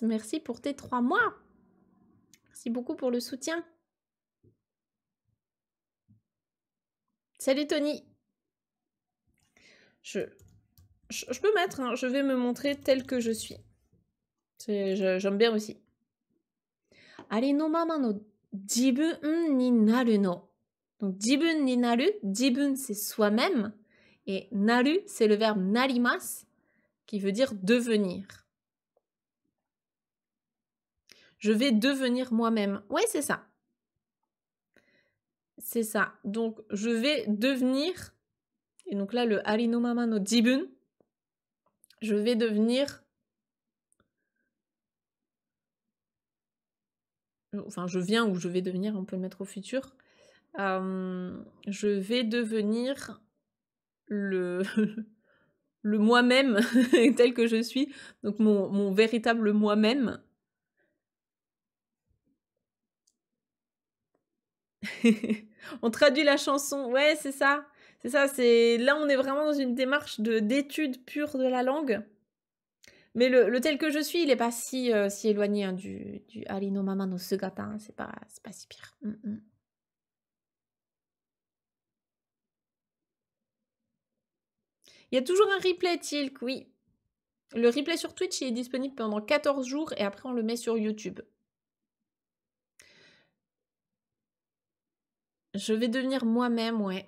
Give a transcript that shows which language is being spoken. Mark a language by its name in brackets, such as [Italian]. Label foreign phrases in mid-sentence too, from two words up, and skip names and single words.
[French] Merci pour tes 3 mois. Merci beaucoup pour le soutien. Salut, Tony. Je peux mettre, hein, je vais me montrer telle que je suis. J'aime bien aussi. [Japanese] ありのままの自分になるの. [French] Donc, [Japanese] 自分になる. [French] Jibun, c'est soi-même. Et naru, c'est le verbe narimasu, qui veut dire devenir. Je vais devenir moi-même. Ouais, c'est ça. C'est ça. Donc, je vais devenir... Et donc là, le [Japanese] ありのままの自分, [French] je vais devenir... Enfin, je viens ou je vais devenir, on peut le mettre au futur. Je vais devenir le moi-même tel que je suis. Donc mon véritable moi-même. On traduit la chanson. Ouais, c'est ça. C'est ça. Là, on est vraiment dans une démarche d'étude pure de la langue. Mais le tel que je suis, il n'est pas si éloigné hein, du [Japanese] ありのままの姿. [French] Hein. C'est pas si pire. Il y a toujours un replay, Tilk, oui. Le replay sur Twitch il est disponible pendant 14 jours et après on le met sur YouTube. Je vais devenir moi-même, ouais.